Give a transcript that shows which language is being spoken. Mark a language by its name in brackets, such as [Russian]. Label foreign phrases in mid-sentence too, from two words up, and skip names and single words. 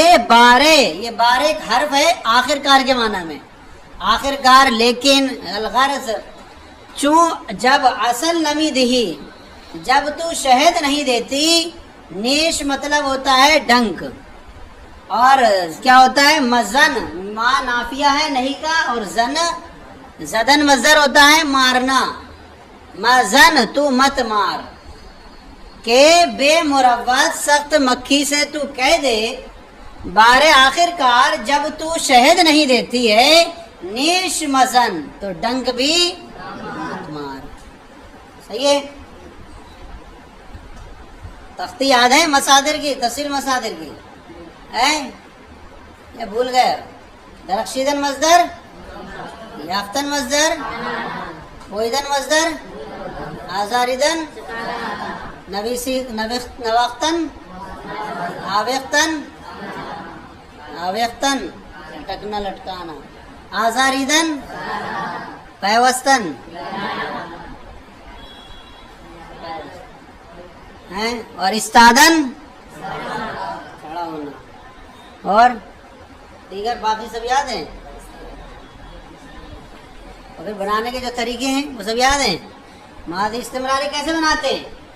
[Urdu] بارے، یہ بارے ایک حرف ہے آخر کار کے معنی میں، آخر کار. لیکن الغرض چوں جب [Persian] اصل نمی دہی، [Urdu] جب تو شہد نہیں دیتی. نیش مطلب ہوتا ہے ڈنک، اور کیا ہوتا ہے؟ مزن، ماں نافیہ ہے نہیں کا، اور زن زدن مصدر ہوتا ہے مارنا. مزن تو مت مار. کہ بے مروت سخت مکھی سے تو کہہ دے بارے آخر کار جب تو شہد نہیں دیتی ہے. [Persian] نیش مزن [Urdu] تو ڈنک بھی مت مار. صحیح ہے؟ تختی یاد ہے مصادر کی، تفصیل مصادر کی ہے یا بھول گئے؟ درخشیدن مصدر، یافتن مصدر، ہویدن مصدر، آزاریدن، نواختن، آویختن، آویختن لٹکنا لٹکانا، آزاریدن پیوستن اور استادن کھڑا ہونا، اور دیگر باقی سب یاد ہیں؟ پھر بنانے کے جو طریقے ہیں وہ سب یاد ہیں. ماضی استمراری کیسے بناتے ہیں؟